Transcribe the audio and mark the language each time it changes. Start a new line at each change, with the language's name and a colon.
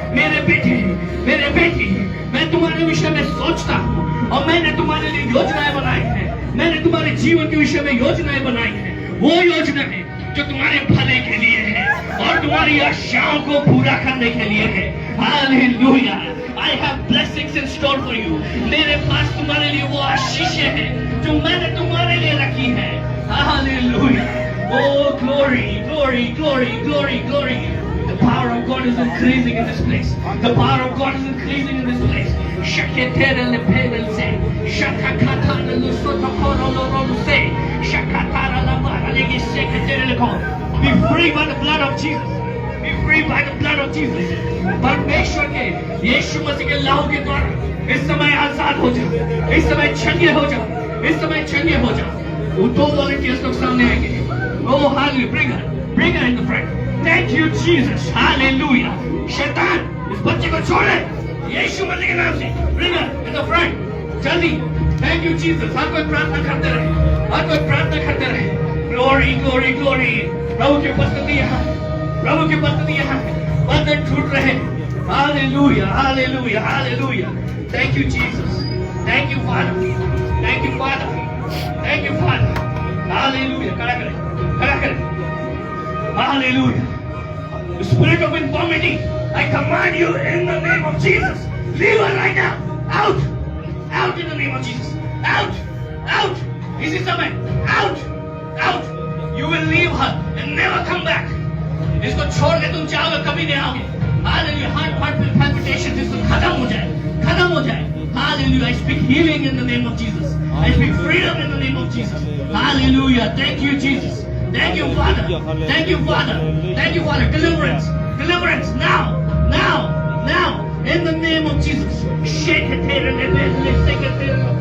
Hindi: मेरे बेटे, मेरे बेटी, मैं तुम्हारे विषय में सोचता हूँ और मैंने तुम्हारे लिए योजनाएं बनाई है. मैंने तुम्हारे जीवन के विषय में योजनाएं बनाई है. वो योजना है जो तुम्हारे भले के लिए है और तुम्हारी आशाओं को पूरा करने के लिए है. Hallelujah.
English: I have blessings in store for you.
Hindi: मेरे पास तुम्हारे लिए वो आशीषें हैं जो मैंने तुम्हारे लिए रखी है.
English: Hallelujah. Oh glory, glory, glory, glory, glory. The power of God is increasing in this place. The power of God is increasing in this place. Shaketerele pebelse. Shakakatana lusotokoro lorose. Shakatara lamara legi seketerele ko. Be free by the blood of Jesus. Be free by the blood of Jesus.
Hindi: परमेश्वर के यीशु मसीह के लहू के द्वारा इस समय आजाद हो जाओ, इस समय चंगे हो जाओ, इस समय चंगे हो जाओ। वो दो वॉलंटियर्स लोग सामने आएंगे।
English: Oh hallelujah, bring her in the front. Thank you Jesus, hallelujah.
Hindi: शैतान इस बच्चे को छोड़े यीशु मसीह के नाम से।
English: Bring her in the front,
Hindi: जल्दी।
English: Thank you Jesus।
Hindi: हर कोई प्रार्थना करते रहे, हर कोई प्रार्थना करते रहे।
English: Glory, glory, glory।
Hindi: प्रभु की उपस्थिति यहाँ, प्रभु की उपस्थिति यहाँ। बंधन टूट रहे।
English: Hallelujah, hallelujah, hallelujah. Thank you Jesus. Thank you Father. Thank you Father. Thank you Father. Hallelujah.
Hindi: खड़ा करें, खड़ा करें।
English: Hallelujah. The spirit of infirmity, I command you in the name of Jesus. Leave her right now. Out. Out in the name of Jesus. Out. Out.
Hindi: इसी समय.
English: Out. Out. You will leave her and never come back.
Hindi: इसको छोड़ के तुम जाओगे कभी नहीं आओगे।
English: Hallelujah.
Hindi: Heart palpitations इसको खत्म हो जाए, खत्म हो जाए।
English: Hallelujah. I speak healing in the name of Jesus. I speak freedom in the name of Jesus. Hallelujah. Thank you Jesus. Thank you Father. Thank you Father. Thank you Father. Deliverance. Deliverance now. Now. Now. In the name of Jesus. Shake it here and shake it here.